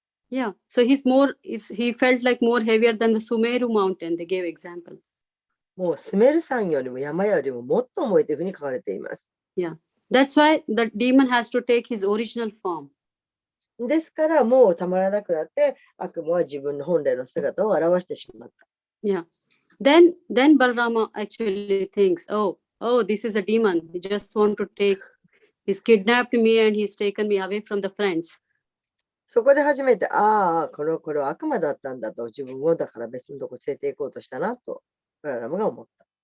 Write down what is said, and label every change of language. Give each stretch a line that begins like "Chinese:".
English: Yeah, so he felt like more heavier than the Sumeru mountain. They gave example.
Japanese: もうスメル山よりも山よりももっと重いというふうに書かれています。
English: Yeah, that's why the demon has to take his original form.
Japanese: ですからもうたまらなくなって悪魔は自分の本来の姿を表してしまった。
English: Yeah, then Balrama actually thinks, oh, this is a demon. He just want to he's kidnapped me and he's taken me away from the friends.
Japanese: そこで初めて、これは悪魔だったんだと、自分をだから別のとこ連れて行こうとしたなと、プララムが思った。